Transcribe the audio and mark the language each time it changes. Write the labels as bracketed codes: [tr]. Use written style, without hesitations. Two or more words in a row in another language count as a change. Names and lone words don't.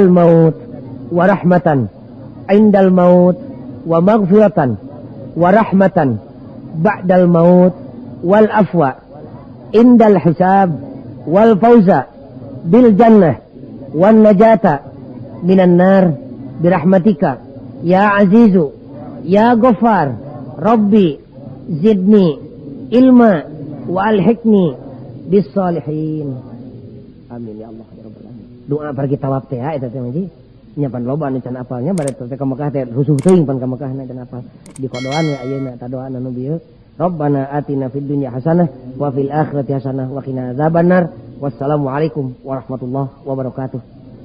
[ar] الموت ورحمة عند الموت ومغفرة ورحمة بعد الموت والعفو عند الحساب والفوز بالجنة والنجاة من النار برحمتك يا عزيز يا غفار رب زدني علما وألحقني بالصالحين. آمين يا الله يا رب العالمين. [su] Doa pergi tawaf teh eta teh mah nyapan loba anu can apalnya bare teh ka Mekah teh rusuh teuing pan ka Mekah na can apal di kodoan we ayeuna ta doa anu bieu [ar] ربنا آتنا في الدنيا حسنة وفي الآخرة حسنة وقنا عذاب النار. والسلام عليكم ورحمة الله وبركاته.